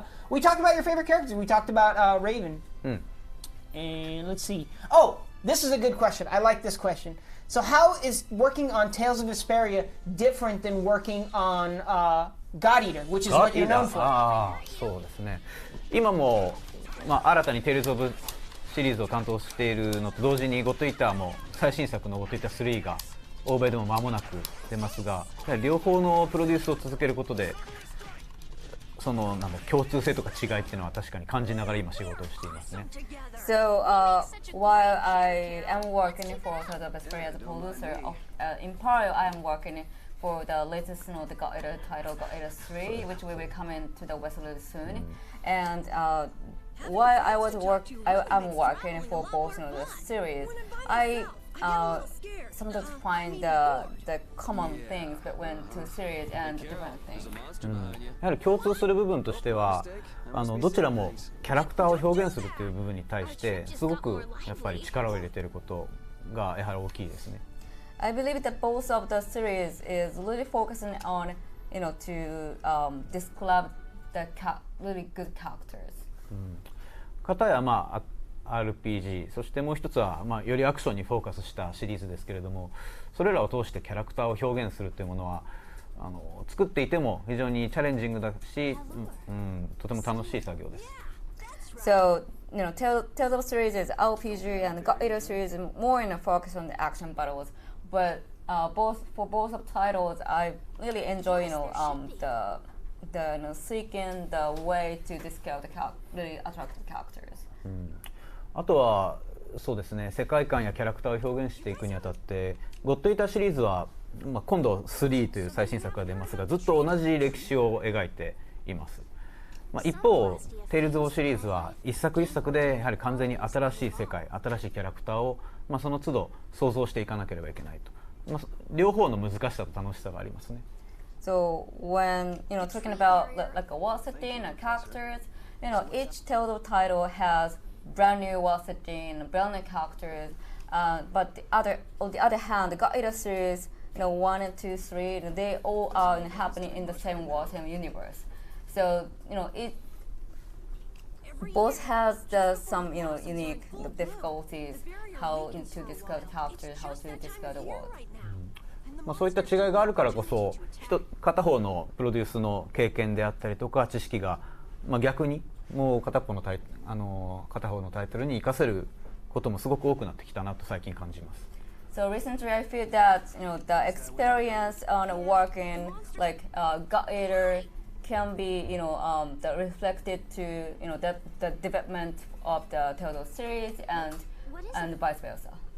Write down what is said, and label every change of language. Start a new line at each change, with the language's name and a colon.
English: We talked about your favorite characters. We talked about Raven. And let's see. Oh, this is a good question. I like this question. So how is working on Tales of Vesperia different than working on God Eater, which is what you're known for?
Japanese: そうですね。今も、新たに Tales of シリーズを担当しているのと同時にゴッドイーターも最新作のゴッドイーター3が欧米でも間もなく出ますが、両方のプロデュースを続けることでその共通性とか違いっていうのは確かに感じながら今仕事をしていますね。
English: So while I am working for Tales of Vesperia as a producer, in parallel I am working for the latest the God Eater title, God Eater 3, which will be coming to the West really soon. And while I'm working for both the series, I sometimes find the common things between two series and different things.
Japanese: やはり共通する部分としてはどちらもキャラクターを表現するという部分に対してすごくやっぱり力を入れていることがやはり大きいですね。
English: I believe that both of the series is really focusing on, to describe the really good characters.
Japanese: 片やRPG、そしてもう一つはよりアクションにフォーカスしたシリーズですけれども、それらを通してキャラクターを表現するというものは作っていても非常にチャレンジングだし、とても楽しい作業です。
English: So, Tales of series is RPG and God Eater series is more in a focus on the action battles. But for both of titles, I really enjoy, the seeking the way to discover the really attractive characters.
Japanese: あとはそうですね、世界観やキャラクターを表現していくにあたって、ゴッドイーターシリーズは、今度3という最新作が出ますが、ずっと同じ歴史を描いています。一方、テイルズ・オブシリーズは一作一作でやはり完全に新しい世界、新しいキャラクターを、その都度想像していかなければいけないと、両方の難しさと楽しさがありますね。
English: So when talking about like a world setting and characters, each Tales of title has brand new world setting, brand new characters. But on the other hand, the God Eater series, 1 and 2, 3, they all are happening in the same world, same universe. So it both has some unique difficulties how to discover characters, how to discover the world.
Japanese: そういった違いがあるからこそ片方のプロデュースの経験であったりとか知識が、逆にもう片方のタイトルに生かせることもすごく多くなってきたなと最近感じます。
English: So recently I feel that the experience on working like God Eater can be the reflected to the development of the Tales of series and vice versa.